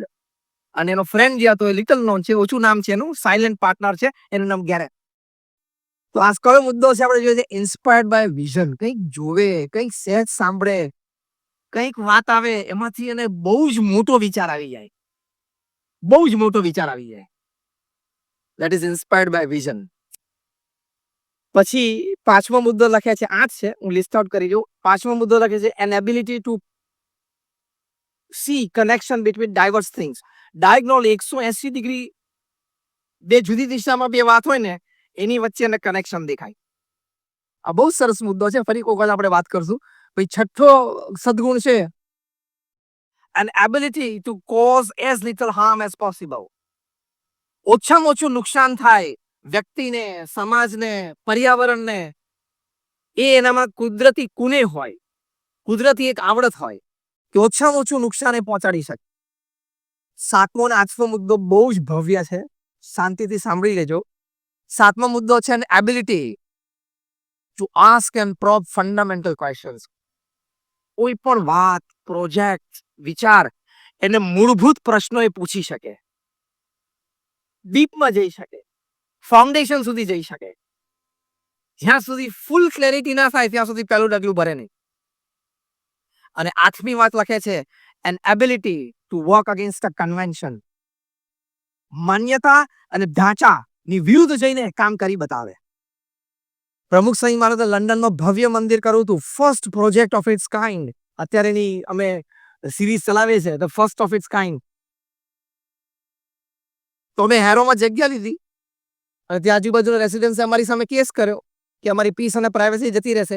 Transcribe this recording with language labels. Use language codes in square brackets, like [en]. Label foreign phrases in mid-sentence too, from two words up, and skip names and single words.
[gu] અને એનો ફ્રેન્ડ જે હતો એ [en] little known [gu] છે, ઓછું નામ છે એનું, [en] silent partner [gu] છે, એનું નામ ગેરેટ. તો આ કયો મુદ્દો છે આપણે જોઈએ? [en] inspired by vision. [gu] કંઈક જોવે, કંઈક સહેજ સાંભળે, કંઈક વાત આવે એમાંથી એને બહુ જ મોટો વિચાર આવી જાય. બહુ જ મોટો વિચાર આવી જાય. [en] That is inspired by vision. [gu] પછી 5મો મુદ્દો લખે છે, 8 છે, હું [en] list out [gu] કરી દઉં. 5મો મુદ્દો લખે છે [en] an ability to see connection between diverse things. [gu] ડાયગોનલ 180 ડિગ્રી બે જુદી દિશામાં બે વાત હોય ને એની વચ્ચે એને કનેક્શન દેખાય. આ બહુ સરસ મુદ્દો છે. ફરી કોઈ વખત આપણે વાત કરશું. પછી 6થો સદગુણ છે [en] an ability to cause as little harm as possible. [gu] ઓછામાં ઓછું નુકસાન થાય વ્યક્તિને, સમાજને, પર્યાવરણને, એ એનામાં કુદરતી કુને હોય, કુદરતી એક આવડત હોય કે ઓછામાં ઓછું નુકસાન એ પહોંચાડી શકે. 7મો અને 8મો મુદ્દો બહુ જ ભવ્ય છે. શાંતિથી સાંભળી લેજો. 7મો મુદ્દો છે [en] an ability to ask and probe fundamental questions. [gu] કોઈ પણ વાત, પ્રોજેક્ટ, વિચાર એને મૂળભૂત પ્રશ્નો એ પૂછી શકે, ડીપમાં જઈ શકે, ફાઉન્ડેશન સુધી જઈ શકે. જ્યાં સુધી [en] full clarity [gu] ના થાય ત્યાં સુધી પહેલું ડગલું ભરે નહીં. અને 8મી વાત લખે છે [en] an ability to work against a convention. [gu] માન્યતા અને ઢાંચાની વિરુદ્ધ જઈને કામ કરી બતાવે. પ્રમુખ સ્વામી મહારાજે લંડનમાં ભવ્ય મંદિર કર્યું હતું, [en] first project of its kind. [gu] અત્યારે એની અમે સિરીઝ ચલાવીએ છીએ, [en] the first of its kind. [gu] તો અમે હેરોમાં જગ્યા લીધી અને ત્યાં આજુબાજુના રેસિડેન્સે અમારી સામે કેસ કર્યો કે અમારી પીસ અને પ્રાઇવસી જતી રહેશે.